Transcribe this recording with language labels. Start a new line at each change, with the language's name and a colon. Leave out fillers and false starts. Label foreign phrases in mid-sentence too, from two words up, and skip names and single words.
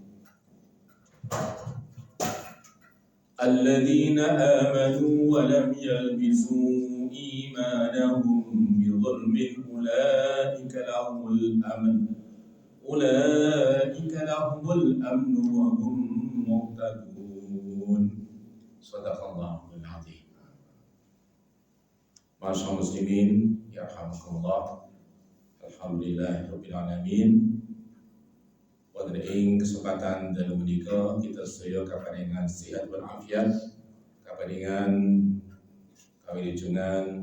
Arabic: الذين آمنوا ولم يلبسوا إيمانهم بظلم أولئك لهم الأمن وهم مهتدون. صدق الله العظيم. ما شاء الله مسلمين، يرحمكم الله. الحمد لله رب العالمين.
Javanese: Wonten ing kesempatan dalu menika kita sedaya kaparingan sehat walafiat, kaparingan kawilujengan,